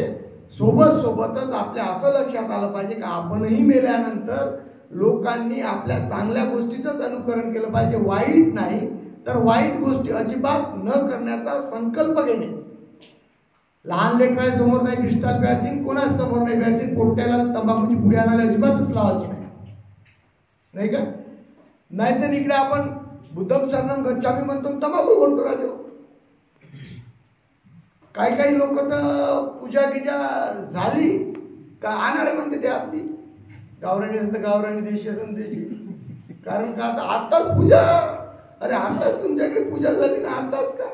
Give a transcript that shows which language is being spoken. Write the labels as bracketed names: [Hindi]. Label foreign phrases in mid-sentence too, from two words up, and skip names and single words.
[Marathi] सोबतच आपल्या असं लक्षात आलं पाहिजे की आपणही मेल्यानंतर लोकांनी आपल्या चांगल्या गोष्टीचंच अनुकरण केलं पाहिजे, वाईट नाही. तर वाईट गोष्टी अजिबात न करण्याचा संकल्प घेणे. लहान लेकरा समोर नाही क्रिस्टल प्यायची, कोणाच समोर नाही प्यायची, पोट्याला तंबाखूची पुडी आणायला अजिबातच लावायची नाही का. नाहीतर इकडे आपण [Pali] बुद्धम शरणम गच्छामी [Marathi] म्हणतो, तंबाखू म्हणतो राजो. काही लोक तर पूजा गिजा झाली का आणणार म्हणते ते आपली गावराणी असेल तर गावराणी, देशी असेल देशी. कारण का आताच पूजा, अरे आताच तुमच्याकडे पूजा झाली ना, आताच का.